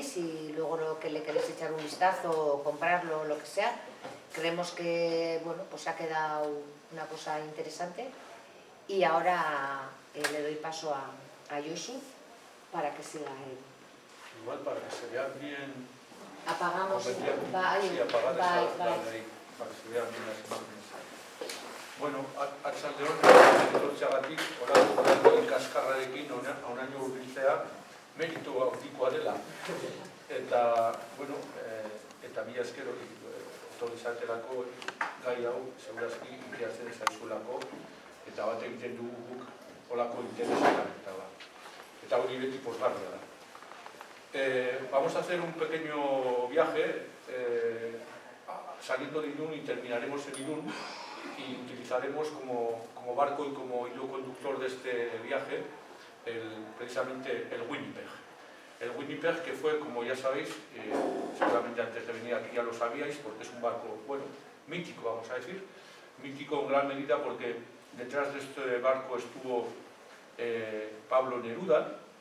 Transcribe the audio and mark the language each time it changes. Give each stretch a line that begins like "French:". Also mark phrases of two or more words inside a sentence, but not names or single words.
Spanish: Si luego lo que le queréis echar un vistazo o comprarlo o lo que sea, creemos que bueno, pues ha quedado una cosa interesante. Y ahora le doy paso a Josu para que siga él. Igual para que se vea bien. Apagamos. Sí, apagad esa la de ahí, para que se vean bien las imágenes.
Basque: Bueno, Arratsaldeon, etortzeagatik, orain kaskarrarekin honaino hurbiltzea meritu handikoa dela. Eta, bueno, eta mila esker etorri zaretelako gai hau, segurazki interesatzen zaizulako, eta bat egiten dugu guk holako interesetan, eta hori beti pozgarria da.
Spanish: Vamos a hacer un pequeño viaje saliendo de Irún y terminaremos en Irún, y utilizaremos como barco y como hilo conductor de este viaje precisamente el Winnipeg. El Winnipeg, que fue, como ya sabéis, seguramente antes de venir aquí ya lo sabíais, porque es un barco, bueno, mítico, vamos a decir, mítico en gran medida porque detrás de este barco estuvo Pablo Neruda,